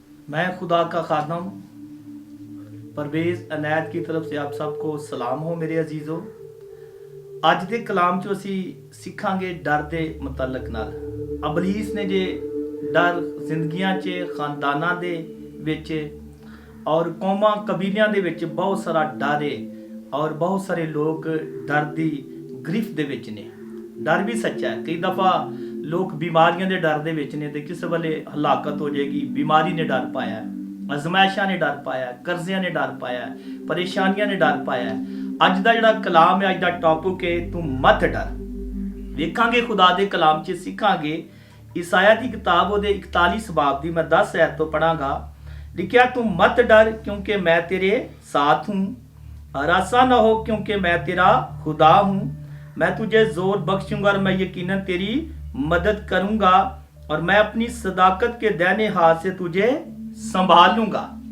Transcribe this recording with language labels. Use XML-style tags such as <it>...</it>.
<hi>मैं खुदा का खादम परवेज़ अनैत की तरफ से आप सबको सलाम हो मेरे अजीज़ों।</hi> <pa>ਅੱਜ ਦੇ ਕਲਾਮ 'ਚ ਅਸੀਂ ਸਿੱਖਾਂਗੇ ਡਰ ਦੇ ਮੁਤਲਕ ਨਾਲ। ਅਬਲੀਸ ਨੇ ਜੇ ਡਰ ਜ਼ਿੰਦਗੀਆਂ 'ਚ ਖਾਨਦਾਨਾਂ ਦੇ ਵਿੱਚ ਔਰ ਕੌਮਾਂ ਕਬੀਲਿਆਂ ਦੇ ਵਿੱਚ ਬਹੁਤ ਸਾਰਾ ਡਰ ਹੈ ਔਰ ਬਹੁਤ ਸਾਰੇ ਲੋਕ ਡਰ ਦੀ ਗ੍ਰਿਫਤ ਦੇ ਵਿੱਚ ਨੇ। ਡਰ ਵੀ ਸੱਚਾ ਹੈ। ਕਈ ਦਫਾ ਲੋਕ ਬਿਮਾਰੀਆਂ ਦੇ ਡਰ ਦੇ ਵਿੱਚ ਨੇ ਤੇ ਕਿਸੇ ਵੇਲੇ ਹਲਾਕਤ ਹੋ ਜਾਏਗੀ। ਬਿਮਾਰੀ ਨੇ ਡਰ ਪਾਇਆ, ਅਜ਼ਮਾਇਸ਼ਾਂ ਨੇ ਡਰ ਪਾਇਆ, ਕਰਜ਼ਿਆਂ ਨੇ ਡਰ ਪਾਇਆ, ਪਰੇਸ਼ਾਨੀਆਂ ਨੇ ਡਰ ਪਾਇਆ। ਅੱਜ ਦਾ ਜਿਹੜਾ ਕਲਾਮ ਹੈ, ਅੱਜ ਦਾ ਟੌਪਿਕ ਹੈ ਤੂੰ ਮਤ ਡਰ। ਵੇਖਾਂਗੇ ਖੁਦਾ ਦੇ ਕਲਾਮ 'ਚ ਸਿੱਖਾਂਗੇ ਈਸਾਇਆ ਦੀ ਕਿਤਾਬ ਉਹਦੇ 41 ਬਾਬ ਦੀ ਮੈਂ 10 ਆਇਤ ਤੋਂ ਪੜਾਂਗਾ।</pa> <hi>ਲਿਖਿਆ ਤੂੰ ਮਤ ਡਰ क्योंकि मैं तेरे साथ हूँ, हरासा न हो क्योंकि मैं तेरा खुदा हूँ। मैं तुझे जोर बख्शूंगा और मैं यकीनन तेरी मदद करूंगा और मैं अपनी सदाकत के दाहिने हाथ से तुझे संभाल लूंगा।</hi>